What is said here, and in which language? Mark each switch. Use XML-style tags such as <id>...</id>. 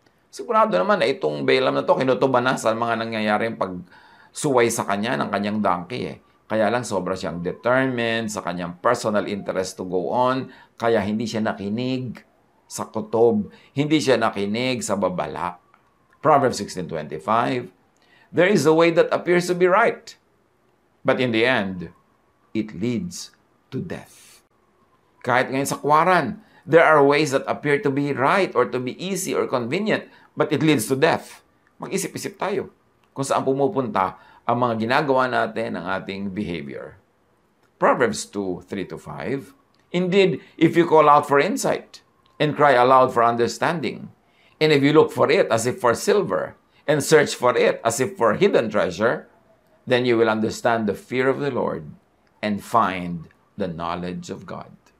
<tl>Sigurado naman na itong Balaam na to, kinutuban na sa mga nangyayaring pagsuway sa kanya ng kanyang donkey eh. Kaya lang sobra siyang determined sa kanyang</tl> <en>personal interest to go on,</en> <tl>kaya hindi siya nakinig sa kutob, hindi siya nakinig sa babala.</tl> <en>Proverbs 16:25, there is a way that appears to be right, but in the end, it leads to death.</en> <tl>Kahit ngayon sa kwaran,</tl> <en>there are ways that appear to be right or to be easy or convenient, but it leads to death.</en> <tl>Mag-isip-isip tayo kung saan pumupunta ang mga ginagawa natin, ang ating behavior.</tl> <en>Proverbs 2:3-5. Indeed, if you call out for insight and cry aloud for understanding, and if you look for it as if for silver and search for it as if for hidden treasure, then you will understand the fear of the Lord and find the knowledge of God.</en>